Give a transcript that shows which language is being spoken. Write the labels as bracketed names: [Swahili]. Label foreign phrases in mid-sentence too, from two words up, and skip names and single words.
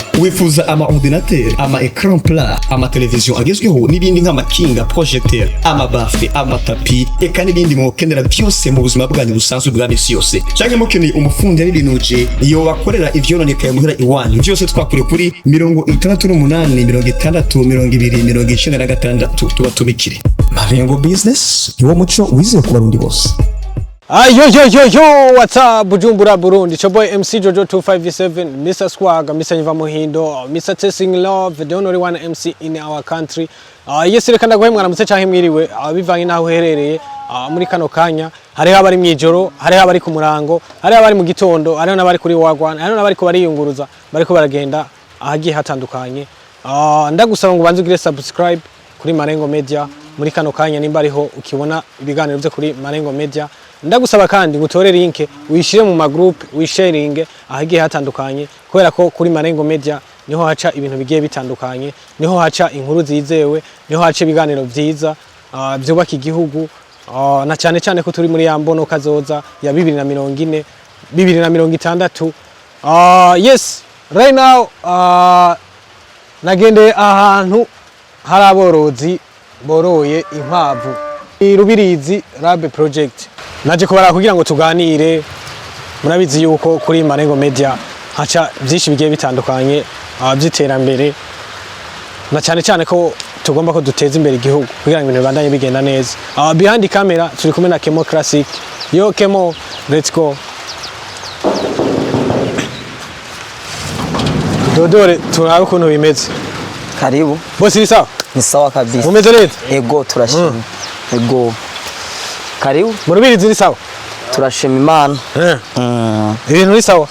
[Rundi] Wifuza ama ordinateur, ama [French] écran plat, [Rundi] ama television agezweho n'ibindi nk'amakinga, projecteur, ama bafle, ama tapi, eka n'ibindi mukenera byose mu buzima bwanyu busanzwe bwa misi yose. Cyangwa mukeneye umufundi ari binuje iyo bakorera ivyononekaye muhira iwanyu. Byose twakure kuri 68 60 tuba tubikire. Malengo Business niwo muco wize ku barundi bose. [English] Yo, what's up, Bujumbura, Burundi? It's your boy MC Jojo 257, Mr. Swag, Mr. Niva Muhindo, Mr. Testing Love, the only one MC in our country. Yes, [Rundi] reka ndaguhe mwaramutse canke mwiriwe, bivanye naho uherereye muri kano kanya. Hariho abari mwijoro, hariho abari ku murango, hariho abari mu gitondo, hariho n'abari kuri wagwana, hariho n'abari ko bariyunguruza, bariko baragenda ahagiye hatandukanye. Ndagusaba ngo banze ugire subscribe kuri Marengo Media muri kano kanya nimba ariho ukibona ibiganiro byo kuri Marengo Media. Ndagusaba kandi gutore link uyishire mu magroup wisharinge ahagiye hatandukanye kubera ko kuri Marengo Media niho haca ibintu bigiye bitandukanye, niho haca inkuru zizewe, niho haca ibiganiro byiza byubaka igihugu na cyane ko turi muri yambono kazoza ya 2040 2060. [English] Yes, right now [Rundi] nagende ahantu hari aborozi boroye inkwavu Rubirizi Rabe Project. Naje kubara kugira ngo tuganire, murabizi yuko kuri Marengo Media haca byinshi bigiye bitandukanye by'iterambere na cyane ko tugomba ko duteza imbere igihugu kugira ngo ibintu bibandanye bigenda neza. [English] Behind camera [Rundi] turi kumwe na Kemo Classic. [English] Yo Kemo, let's go. [Rundi] Dodore turabe ukuntu bimeze. [Swahili] Karibu. Bosi sawa? Ni sawa kabisa. [Rundi] Umeze neza? Ego turashima. Ego. Karibu. Murubirizi ni sawa? Turashima Imana. Ibintu ni sawa?